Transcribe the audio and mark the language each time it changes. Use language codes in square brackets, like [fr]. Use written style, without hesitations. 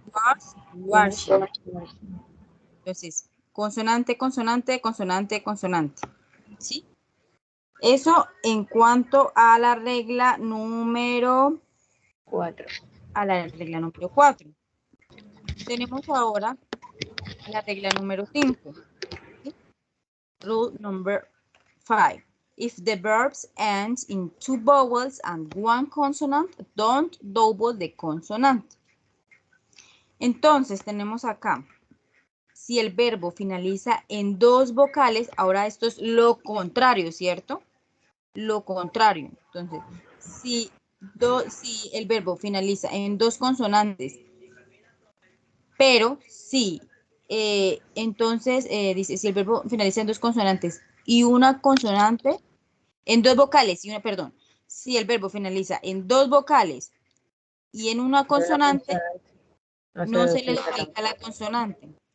[es] Wash, washing. Entonces, consonante, consonante, consonante, consonante. ¿Sí? Eso en cuanto a la regla número 4. A la regla número 4. Tenemos ahora la regla número 5. ¿Sí? [en] Rule number 5. If the verbs end in two vowels and one consonant, don't double the consonant. [es] Entonces tenemos acá, si el verbo finaliza en dos vocales, ahora esto es lo contrario, ¿cierto? Lo contrario. Entonces, si el verbo finaliza en dos consonantes, pero si, entonces, dice, si el verbo finaliza en dos consonantes y una consonante, en dos vocales, si el verbo finaliza en dos vocales y en una consonante, no se le duplica la consonante.